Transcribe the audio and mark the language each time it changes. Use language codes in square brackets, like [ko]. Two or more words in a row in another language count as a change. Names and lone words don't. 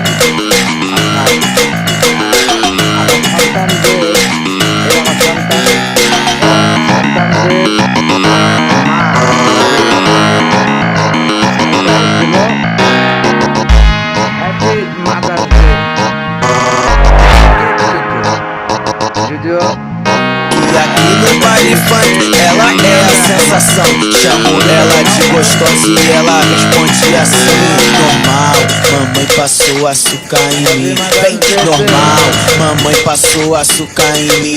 [bn] আমার সন্তানদের আমার সন্তানদের মা দিল [en] Happy Mother's Day. [bn] যদিও [pt] E aqui no baile funk ela é a sensação. Chamo ela de gostosa e ela responde assim: normal, mamãe passou açúcar em mim. Bem normal, mamãe passou açúcar em mim.